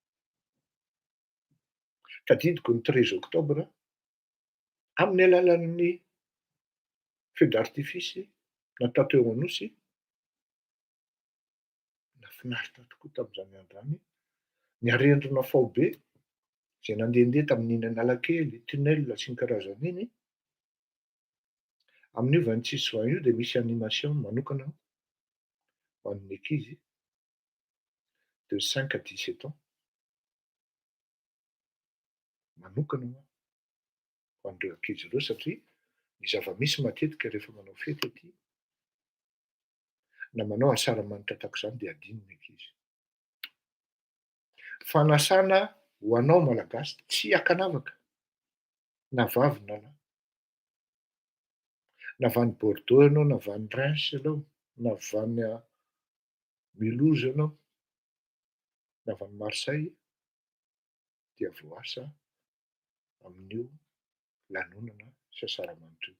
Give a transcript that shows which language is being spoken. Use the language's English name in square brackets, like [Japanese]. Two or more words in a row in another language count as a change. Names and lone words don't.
[Malagasy] Tadidiko ny 13 oktobra amin'ny alalan'ny [French] feu d'artifice [Malagasy] natao teo Anosy, nafinaritra tokoa tamin'izany andro zany ny arendrina fao be zay nandehandeha tamin'iny Analakely, tunnel sy ny karazan'iny. Amin'io 26 juin io dia misy animation manokana ho an'ny ankizy [French] de 5 à 17 ans [Malagasy] manokana ho an'ireo ankizy ireo satria ny zava-misy matetika rehefa manao fety aty na manao asaramanitra tahaka izany dia adino ny ankizy. Fanasana ho anao malagasy tsy ankanavaka na vavy na lahy, na avy any Bordeaux ianao, na avy any Reims ianao, na avy any Mulhouse ianao, na avy any Marseille dia voasa amin'io lanonana sy asaramanitra io.